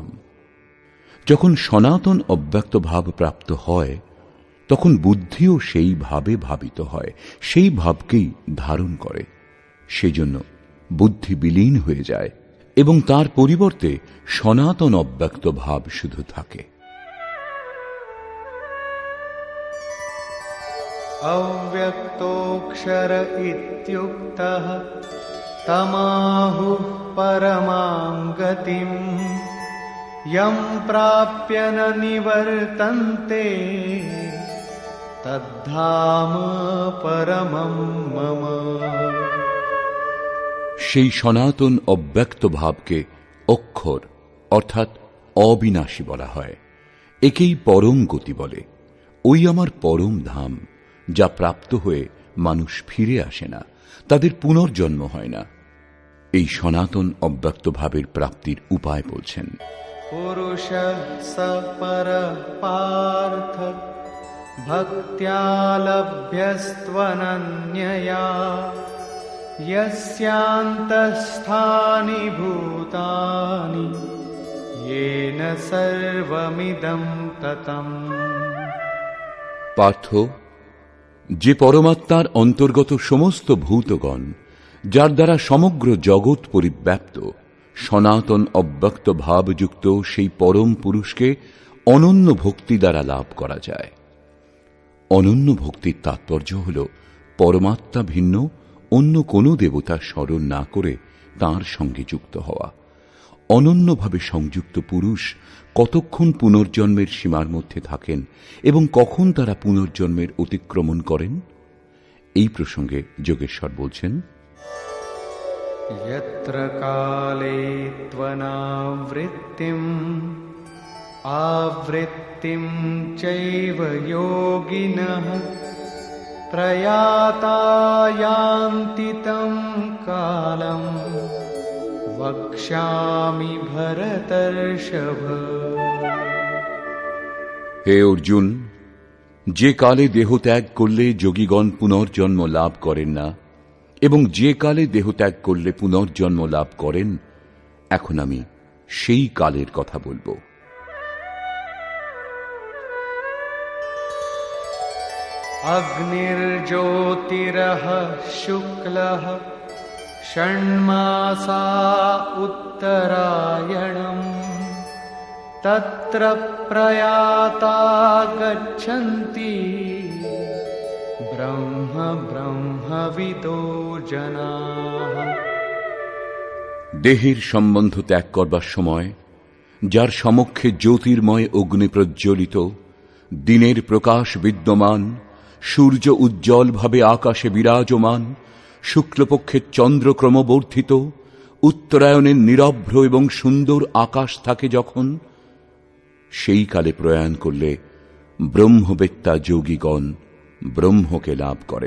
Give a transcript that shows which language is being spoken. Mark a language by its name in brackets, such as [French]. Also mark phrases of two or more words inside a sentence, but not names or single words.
[Bangla] যখন সনাতন অব্যক্ত ভাব প্রাপ্ত হয়, তখন বুদ্ধিও সেই ভাবে ভাবিত হয়, সেই ভাবকেই ধারণ করে। সেজন্য বুদ্ধি বিলীন হয়ে যায় এবং তার পরিবর্তে সনাতন অব্যক্ত ভাব শুধু থাকে। [Sanskrit] अव्यक्तोऽक्षर इत्युक्तः तमाहुः परमां गतिं यं प्राप्य न निवर्तन्ते तद्धाम परमं मम। [Bangla] সেই সনাতন অব্যক্ত ভাবকে অক্ষর অর্থাৎ অবিনাশী বলা হয়। একেই পরম গতি বলে। ওই আমার পরম ধাম, যা প্রাপ্ত হয়ে মানুষ ফিরে আসে না, তাদের পুনর্জন্ম হয় না। এই সনাতন অব্যক্ত ভাবের প্রাপ্তির উপায় বলছেন। [Sanskrit] পুরুষঃ স পরঃ পার্থ ভক্ত্যা লভ্যস্ত্বনন্যয়া यस्यान्तःस्थानि भूतानि येन सर्वमिदं ततम्। [Bangla] পার্থ, যে পরমাত্মার অন্তর্গত সমস্ত ভূতগণ, যার দ্বারা সমগ্র জগৎ পরিব্যাপ্ত, সনাতন অব্যক্ত ভাবযুক্ত সেই পরম পুরুষকে অনন্য ভক্তি দ্বারা লাভ করা যায়। অনন্য ভক্তির তাৎপর্য হল পরমাত্মা ভিন্ন অন্য কোনো দেবতার স্মরণ না করে তাঁর সঙ্গে যুক্ত হওয়া। অনন্যভাবে সংযুক্ত পুরুষ কতক্ষণ পুনর্জন্মের সীমার মধ্যে থাকেন এবং কখন তারা পুনর্জন্মের অতিক্রমণ করেন, এই প্রসঙ্গে যোগেশ্বর বলছেন, [Sanskrit] यत्र काले त्वनावृत्तिम् आवृत्तिं चैव योगिनः प्रयाता यान्ति तं कालं वक्ष्यामि भरतर्षभ। [Bangla] হে অর্জুন, যে কালে দেহ ত্যাগ করলে যোগীগণ পুনর্জন্ম লাভ করেন না এবং যে কালে দেহ ত্যাগ করলে পুনর্জন্ম লাভ করেন, এখন আমি সেই কালের কথা বলবো। [Sanskrit] अग्निर्ज्योतिरः शुक्लः षण्मासा उत्तरायणम् तत्र प्रयाता गच्छन्ति ब्रह्म ब्रह्मविदो जनाः। [Bangla] দেহের সম্বন্ধ ত্যাগ করবার সময় যার সমক্ষে জ্যোতির্ময় অগ্নি প্রজ্বলিত, দিনের প্রকাশ বিদ্যমান, সূর্য উজ্জ্বলভাবে আকাশে বিরাজমান, শুক্লপক্ষের চন্দ্র ক্রমবর্ধিত, উত্তরায়ণের নিরভ্র এবং সুন্দর আকাশ থাকে যখন, সেই কালে প্রয়াণ করলে ব্রহ্মবেত্তা যোগীগণ ব্রহ্মকে লাভ করেন।